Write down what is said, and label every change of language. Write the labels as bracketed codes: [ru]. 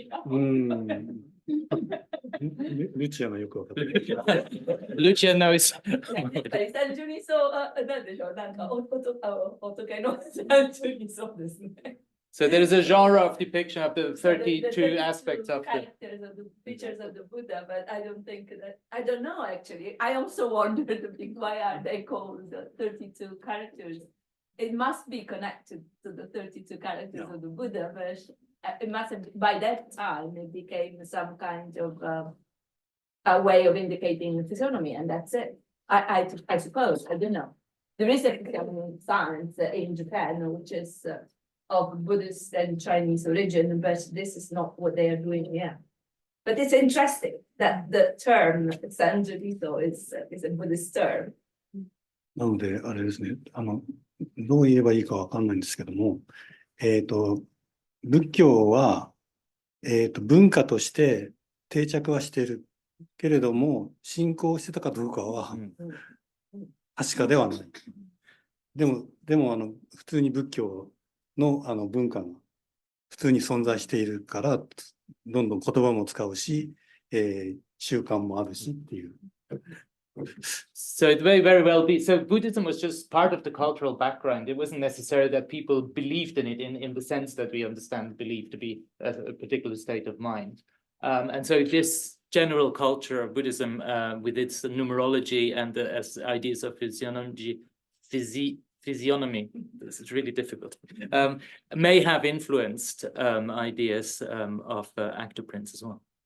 [ja] ルチアがよくわかってる。 [en] Lucia knows. [ja] 単純にそう、なんでしょう、なんか、仏の単純にそうですね。 [en] So there is a genre of depiction of the 32 aspects of the characters of the features of the Buddha, but I don't know actually. I also wondered why are they called the 32 characters. It must be connected to the 32 characters of the Buddha, but it must have, by that time it became some kind of a way of indicating physiognomy, and that's it. I suppose, I don't know. There is a science in Japan which is of Buddhist and Chinese origin, but this is not what they are doing here. But it's interesting that the term Sanjurito is a Buddhist term. [ja] なので、あれですね、どう言えばいいかわかんないんですけども、仏教は、文化として定着はしているけれども、信仰してたかどうかは確かではない。でも普通に仏教の文化が普通に存在しているから、どんどん言葉も使うし、習慣もあるしっていう。 [en] So it may very well be. So Buddhism was just part of the cultural background. It wasn't necessary that people believed in it in the sense that we understand belief to be a particular state of mind. And so this general culture of Buddhism with its numerology and the ideas of physiognomy, this is really difficult, may have influenced ideas of actor prints as well.